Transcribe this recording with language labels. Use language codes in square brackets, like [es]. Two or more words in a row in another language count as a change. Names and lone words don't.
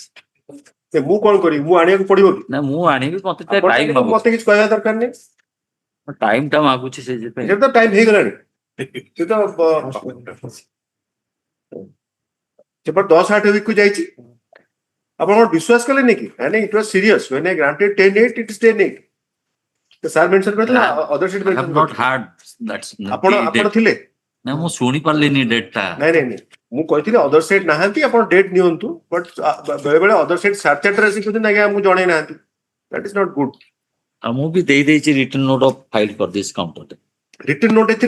[or] ମୁଁ କଣ କରିବି ମୁଁ ଆଣିବାକୁ ପଡିବ କି ନା ମୁଁ ଆଣିବି ମତେ ଟାଇମ ମତେ କିଛି କହିବା ଦରକାର ନାହିଁ ଟାଇମ ଟା ମାଗୁଛି ସେଇଥିପାଇଁ ସେ ତ ଟାଇମ ହେଇଗଲାଣି ସେ ତ ସେପଟ 10-8 ୱିକ କୁ ଯାଇଛି ଆପଣ କଣ ବିଶ୍ୱାସ କଲେନି କି ନାଇଁ [en] it was serious when I granted 10-8 it is 10-8 [or] ତ ସାର୍ ମେନସନ କରିଥିଲା [en] other sit mention not had that's [or] ଆପଣ ଥିଲେ ନା ମୁଁ ଶୁଣି ପାରିଲିନି ଡେଟ୍ ଟା ନାଇଁ ମୁଁ କହିଥିଲି [en] other side [or] ନାହାନ୍ତି ଆପଣ ଡେଟ୍ ନିଅନ୍ତୁ ବଟ୍ ବେଳେ ବେଳେ [en] other side [or] 4:30 ଆସିକି କହୁଛନ୍ତି ଆଜ୍ଞା ଆମକୁ ଜଣେଇ ନାହାନ୍ତି [en] that is not good [or] ଆଉ ମୁଁ ବି ଦେଇଦେଇଛି [en] return note of file [or] କରିଦେଇଛି କାଉଣ୍ଟରରେ [en] return note [or] ଏଥିରେ